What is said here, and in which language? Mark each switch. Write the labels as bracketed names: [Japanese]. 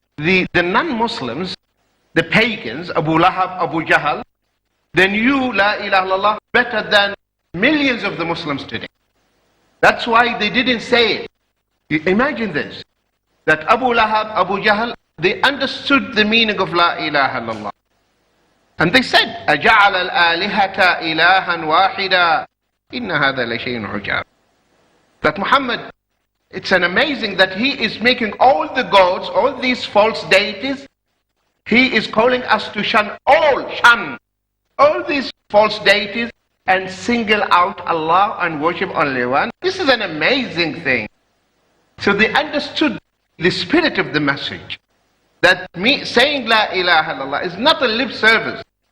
[English] The non-Muslims, the pagans, Abu Lahab, Abu Jahl, they knew La ilaha illallah better than millions of the Muslims today. That's why they didn't say it. Imagine this, that Abu Lahab, Abu Jahl, they understood the meaning of La ilaha illallah. And they said, [Arabic] أَجَعَلَ الْآلِهَةَ إِلَهًا وَاحِدًا إِنَّ هَذَا لَشَيْءٌ عُجَابٌ. [English] That Muhammad, it's an amazing that he is making all the gods, all these false deities, he is calling us to shun all these false deities and single out Allah and worship only one. This is an amazing thing. So they understood the spirit of the message, that saying La ilaha illallah is not a lip service.